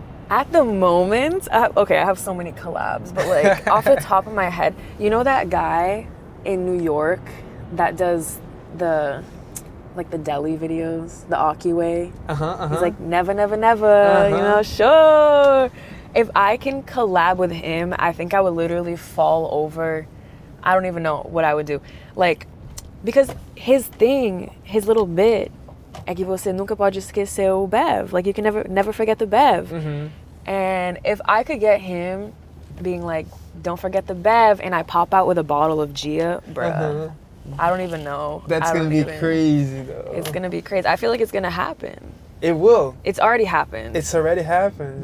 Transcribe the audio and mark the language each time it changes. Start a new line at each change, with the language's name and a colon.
English: At the moment, I have so many collabs, but like off the top of my head, you know that guy in New York that does the deli videos, the Aki way? He's like, never, never, never, you know, sure. If I can collab with him, I think I would literally fall over. I don't even know what I would do. Like, because his little bit,
Portuguese: é que você nunca pode esquecer o bev.
English: Like, you can never forget the bev. And if I could get him being like, don't forget the bev, and I pop out with a bottle of Gia, bruh, I don't even know. That's going to be crazy, though. It's going to be crazy. I feel like it's going to happen. It will. It's already happened. It's already happened.